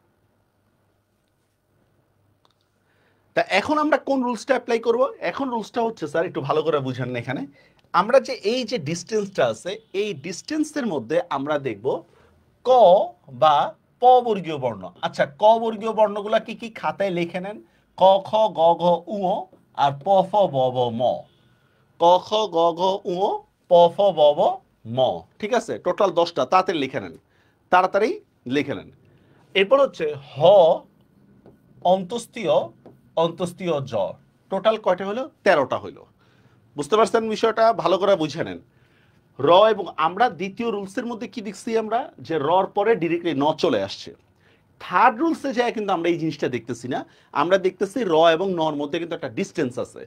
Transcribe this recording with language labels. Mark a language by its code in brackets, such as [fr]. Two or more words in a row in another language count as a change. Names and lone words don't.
[bn] তা এখন আমরা কোন রুলসটা অ্যাপ্লাই করব? এখন রুলসটা হচ্ছে স্যার, একটু ভালো করে বুঝেন না, এখানে আমরা যে এই যে ডিস্টেন্সটা আছে, এই ডিস্টেন্সের মধ্যে আমরা দেখব ক বা প বর্গীয় বর্ণ। আচ্ছা, ক বর্গীয় বর্ণগুলা কি কি খাতায় লিখে নেন। ক, খ, গ, ঘ, উ, আর প, ফ, ব, ব, ম। ক, খ, গ, ঘ, উ, প, ফ, ব, ব, ম। ঠিক আছে, টোটাল 10টা, তাড়াতাড়ি লিখে নেন, তাড়াতাড়ি লিখে নেন। এরপর হচ্ছে হ, অন্তস্তীয়, অন্তস্তীয় জ। টোটাল কয়টা হলো? 13টা হলো। বুঝতে পারছেন বিষয়টা? ভালো করে বুঝে নেন। র, এবং আমরা দ্বিতীয় রুলসের মধ্যে কি দেখছি আমরা, যে রর পরে ডিরেক্টলি ন চলে আসছে। [en] third rules [bn] যায় কিন্তু আমরা এই জিনিসটা দেখতেছি না, আমরা দেখতেছি র এবং নর মধ্যে কিন্তু একটা ডিস্টেন্স আছে।